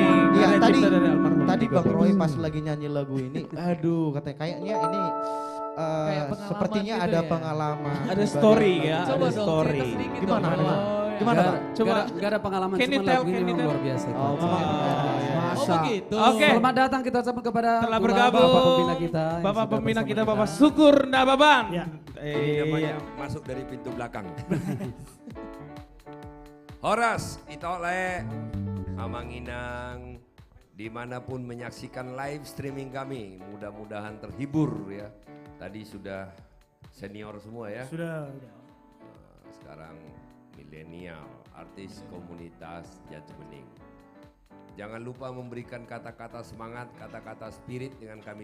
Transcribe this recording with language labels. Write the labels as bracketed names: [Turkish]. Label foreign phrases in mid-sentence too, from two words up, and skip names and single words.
[Indonesian] Iya, Karya tadi cipta dari almarhum tadi Tigo Bang Cruz. Roy pas lagi nyanyi lagu ini, aduh kayaknya ini Kayak pengalaman sepertinya gitu ada ya? pengalaman. Ada di story balik ya, lagu. Coba ada dong, story. cerita sedikit Gimana, dong. Bang? Gimana, Bang? Coba. Gak ada pengalaman, [English] Can you [Indonesian] cuma [English] tell, [Indonesian] lagu [English] can [Indonesian] ini [English] you [Indonesian] memang [English] tell? [Indonesian] luar biasa. Oh, Oh begitu. Oke. Selamat datang kita ucapkan kepada Telah Bula, bergabung Bapak Pembina kita. yang Bapak sudah Pembina bersama kita Bapak Syukur Nababan. Ya. Ini namanya masuk dari pintu belakang. [Batak Toba] Horas, itole, Amanginang, [Indonesian] dimanapun menyaksikan live streaming kami, mudah-mudahan terhibur ya. Tadi sudah senior semua ya. Sudah. Sekarang milenial, artis komunitas Jati Bening. Jangan lupa memberikan kata-kata semangat, kata-kata spirit dengan kami.